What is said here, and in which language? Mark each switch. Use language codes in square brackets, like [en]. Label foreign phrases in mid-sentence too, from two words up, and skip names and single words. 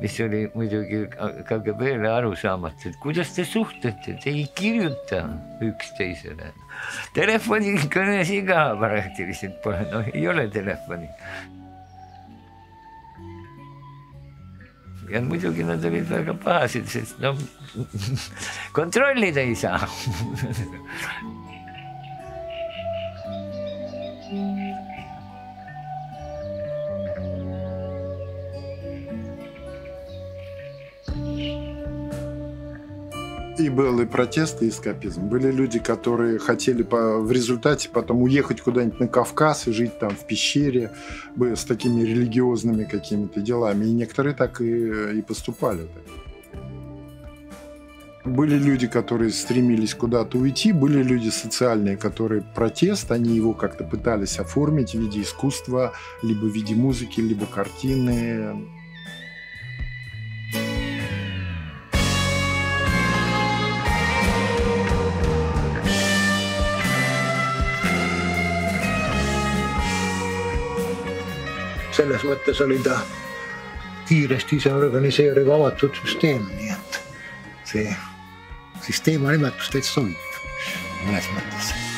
[et] mis oli muidugi KGB-le arusaamatu, et kuidas te suhtlete, te ei kirjuta üksteisele. Telefonikõnesid ka praktiliselt pole, no ei ole telefoni. Ja muidugi nad olid väga pahased, sest no kontrollida ei saa. [ru] И был и протест, и эскапизм. Были люди, которые хотели в результате потом уехать куда-нибудь на Кавказ и жить там в пещере с такими религиозными какими-то делами. И некоторые так и поступали. Были люди, которые стремились куда-то уйти, были люди социальные, которые протест, они его как-то пытались оформить в виде искусства, либо в виде музыки, либо картины. [et] Selles mõttes oli ta kiiresti ise organiseeriv avatud süsteem, nii et see siis teemanimetus täitsa sobib mõnes mõttes.